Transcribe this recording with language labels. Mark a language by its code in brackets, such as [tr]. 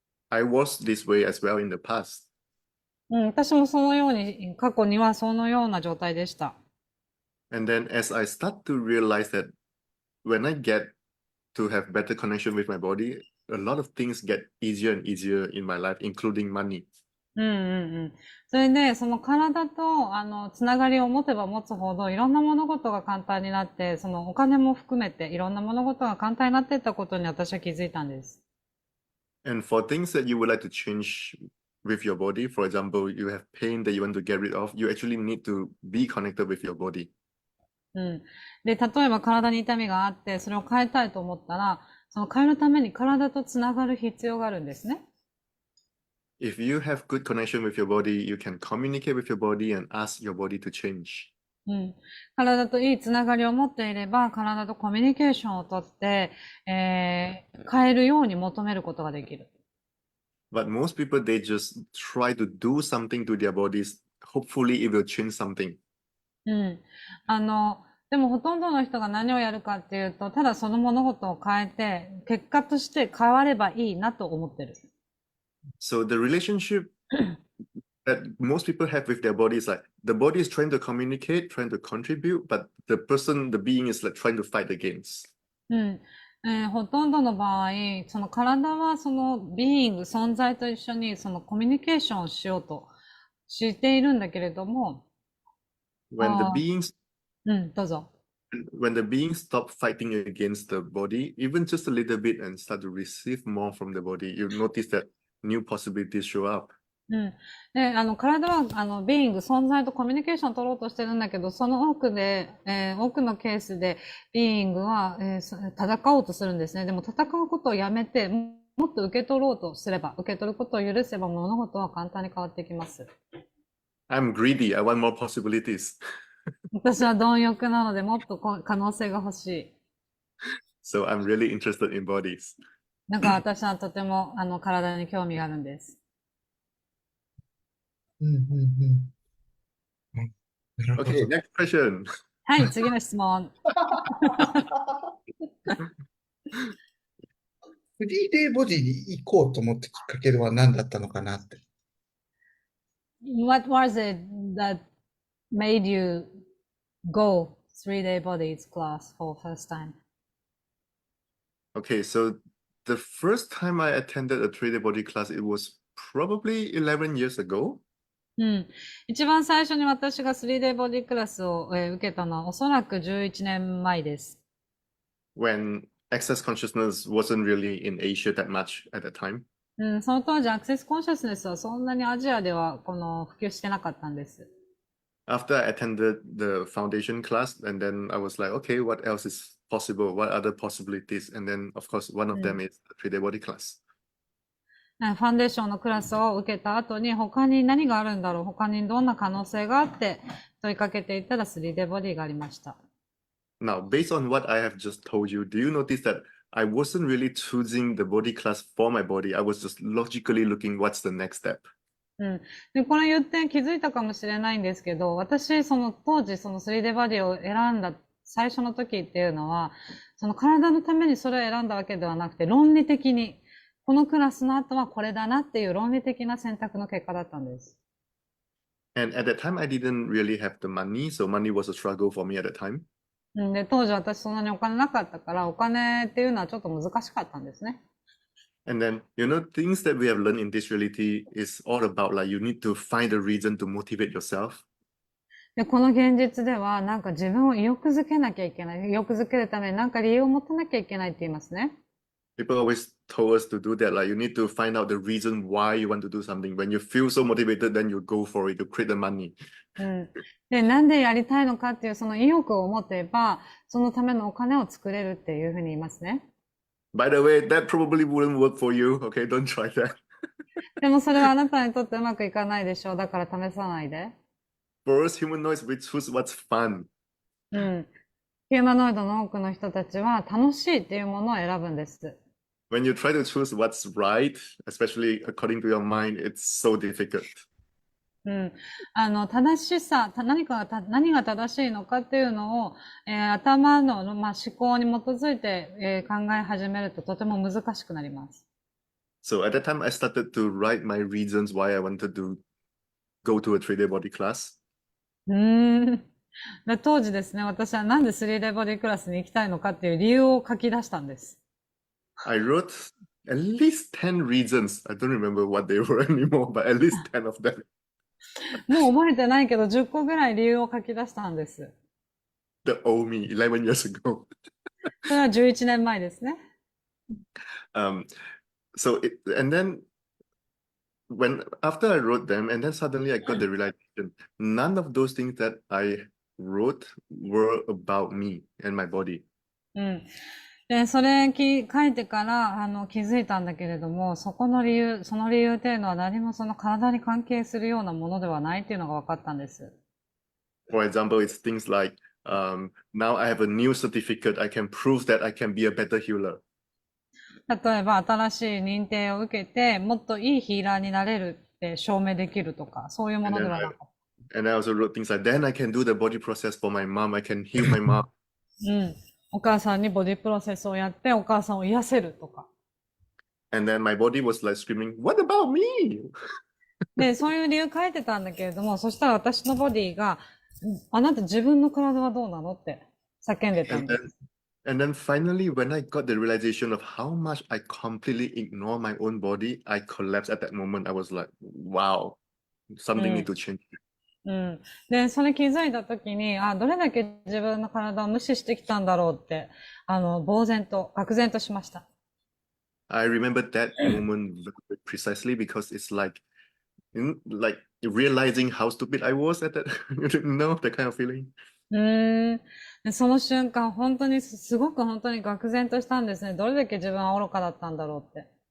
[en] I was this way as well in the past. [ja] うん、私もそのように、過去にはそのような状態でした。 [en] And then as I start to realize that when I get to have better connection with my body, a lot of things get easier and easier in my life, including money. うんうんうん。 [ja] それで、その体と、つながりを持てば持つほど、いろんな物事が簡単になって、そのお金も含めて、いろんな物事が簡単になっていったことに私は気づいたんです。 [en] And for things that you would like to change with your body, for example, you have pain that you want to get rid of, you actually need to be connected with your body. うん。 [ja] で、例えば体に痛みがあって、それを変えたいと思ったら、その変えるために体とつながる必要があるんですね。 [en] If you have good connection with your body, you can communicate with your body and ask your body to change. うん。 [ja] 体といいつながりを持っていれば、体とコミュニケーションをとって、変えるように求めることができる。 [en] But most people, they just try to do something to their bodies. Hopefully, it will change something. うん。 [ja] でもほとんどの人が何をやるかっていうと、ただその物事を変えて、結果として変わればいいなと思ってる。 [en] So the relationship that most people have with their body is like the body is trying to communicate, trying to contribute, but the person, the being is like trying to fight against. うん。 [ja] ほとんどの場合、その体はそのビーイング、存在と一緒にそのコミュニケーションをしようとしているんだけれども、 [en] When the あ beings [ja] うん、どうぞ。 [en] when the beings stop fighting against the body, even just a little bit, and start to receive more from the body, you notice that new possibilities show up. うん。 [ja] で、体は、ビーイング、存在とコミュニケーションを取ろうとしてるんだけど、その多くで、多くのケースで、ビーイングは、戦おうとするんですね。でも、戦うことをやめて、もっと受け取ろうとすれば、受け取ることを許せば、物事は簡単に変わってきます。 [en] I'm greedy. I want more possibilities. [ja] 私は貪欲なので、もっと可能性が欲しい。 [en] So I'm really interested in bodies. [ja] なんか私はとても、体に興味があるんです。うんうんうんうん、なるほ [en] Okay, [ja] ど。 [en] next question. [ja] はい、次の質問。フリーデーボディに行こうと思ったきっかけは何だったのかなって。 [en] What was it that made you go 3-day bodies class for first time? Okay, so the first time I attended a 3D body class, it was probably 11 years ago. うん。 [ja] 一番最初に私が 3day ボディクラスを、受けたのはおそらく11年前です。 [en] when access consciousness wasn't really in Asia that much at that time. [ja] うん、その当時アクセスコンシャスネスはそんなにアジアでは普及してなかったんです。 [en] After I attended the foundation class, and then I was like, okay, what else is possible? What other possibilities? And then, of course, one of them is the 3day body class. [ja] ファンデーションのクラスを受けた後に他に何があるんだろう、他にどんな可能性があって問いかけていったら 3day ボディがありました。 [en] Now, based on what I have just told you, do you notice that I wasn't really choosing the body class for my body? I was just logically looking what's the next step. うん。 [ja] で、これ言って気づいたかもしれないんですけど、私、当時3D バディを選んだ最初の時っていうのは、その体のためにそれを選んだわけではなくて、論理的に、このクラスの後はこれだなっていう論理的な選択の結果だったんです。 [en] And at that time, I didn't really have the money, so money was a struggle for me at that time. [ja] で、当時私そんなにお金なかったから、お金っていうのはちょっと難しかったんですね。 [en] And then, things that we have learned in this reality is all about like you need to find a reason to motivate yourself. [ja] で、この現実では、なんか自分を意欲づけなきゃいけない。意欲づけるためになんか理由を持たなきゃいけないって言いますね。 [en] People always told us to do that. Like you need to find out the reason why you want to do something. When you feel so motivated, then you go for it, you create the money. うん。 [ja] で、なんでやりたいのかっていうその意欲を持てば、そのためのお金を作れるっていうふうに言いますね。 [en] By the way, that probably wouldn't work for you. Okay, don't try that. [ja] でもそれはあなたにとってうまくいかないでしょう。だから試さないで。 [en] For us humanoids, we choose what's fun. うん。 [ja] ヒューマノイドの多くの人たちは楽しいっていうものを選ぶんです。 [en] When you try to choose what's right, especially according to your mind, it's so difficult. うん。 [ja] 正しさ、何が正しいのかっていうのを、頭の、思考に基づいて、考え始めるととても難しくなります。 [en] So at that time, I started to write my reasons why I wanted to go to a 3day body class. [ja] で当時ですね、私はなんで 3day ボディクラスに行きたいのかっていう理由を書き出したんです。 [en] I wrote at least 10 reasons. I don't remember what they were anymore, but at least 10 of them. [ja] もう覚えてないけど10個ぐらい理由を書き出したんです。 [en] The old me, 11 years ago. [ja] それは11年前ですね。 [en] And then after I wrote them, and then suddenly I got the realization, none of those things that I wrote were about me and my body. うん。 [ja] で、それ書いてから、気づいたんだけれども、その理由っていうのは何もその体に関係するようなものではないっていうのが分かったんです。 [en] For example, it's things like, now I have a new certificate. I can prove that I can be a better healer. [ja] 例えば、新しい認定を受けて、もっといいヒーラーになれるって証明できるとか、そういうも [en] And [ja] ので [en] then [ja] はなかった。 [en] and I also wrote things like, then I can do the body process for my mom. I can heal my mom. うん。 [ja] お母さんにボディプロセスをやって、お母さんを癒せるとか。 [en] And then my body was like screaming, what about me? [ja] で、そういう理由書いてたんだけれども、そしたら私のボディが、あなた自分の体はどうなのって叫んでたん [en] And [ja] で [en] then [ja] す。 [en] and then finally, when I got the realization of how much I completely ignore my own body, I collapsed at that moment. I was like, wow, う something need ん。 to change. うん。 [ja] で、それ気づいたときに、どれだけ自分の体を無視してきたんだろうって、呆然と、愕然としました。 [en] I remember that moment very precisely because it's like realizing how stupid I was at that, that kind of feeling. [ja] でその瞬間、本当にすごく本当に愕然としたんですね。どれだけ自分は愚かだったんだろうって。